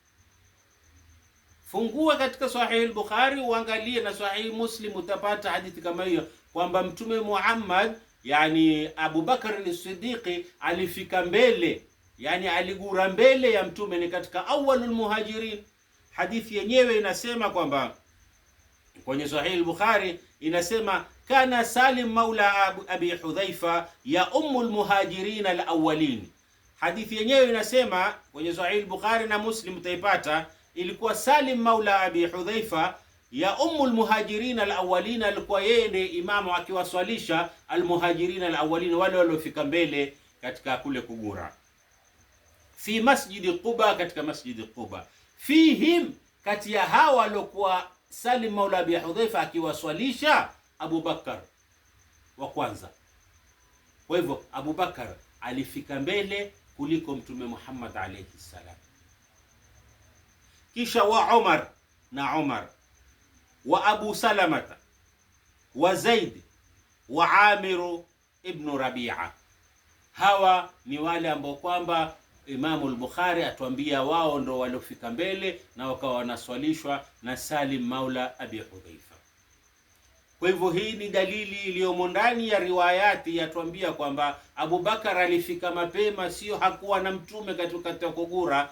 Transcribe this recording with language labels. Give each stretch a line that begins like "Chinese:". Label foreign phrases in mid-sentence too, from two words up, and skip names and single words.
Swahili: Fungua katika Sahih al-Bukhari uangalie na Sahih Muslim, utapata hadithi kama hiyo kwamba Mtume Muhammad, yani Abu Bakar ni Siddiq alifika mbele, yani aligura mbele ya Mtume, ni katika
Arabic: أول المهاجرين.
Swahili: Hadithi yenyewe inasema kwamba kwenye Sahih al-Bukhari inasema
Arabic: كان سالم مولى أبي حذيفة يؤم المهاجرين الأولين.
Swahili: Hadithi yenyewe inasema kwenye Sahih al-Bukhari na Muslim utaipata, ilikuwa
Arabic: سالم مولى أبي حذيفة يؤم المهاجرين الأولين,
Swahili: alikuwa yeye ndiye imamu akiwaswalisha
Arabic: المهاجرين الأولين,
Swahili: wale waliofika mbele katika kule kugura,
Arabic: في مسجد قباء,
Swahili: katika masjidi Quba. Fihim, kati ya hawa waliokuwa Salim maula Abi Hudhaifa akiwaswalisha, Abu Bakar wa kwanza. Kwa hivyo Abu Bakar alifika mbele kuliko Mtume Muhammad
Arabic: عليه السلام.
Swahili: Kisha wa Umar na Umar wa Abu Salamata wa Zaid wa Amiru ibn Rabi'a. Hawa ni wale ambao kwamba Imamu al-Bukhari atuambia wao ndo waliofika mbele na wakawa wanaswalishwa na Salim maula Abi Hudhaifa. Kwa hivyo hii ni dalili iliyomo ndani ya riwayati yatuambia kwamba Abu Bakar alifika mapema, sio hakuwa na mtume katika kugura.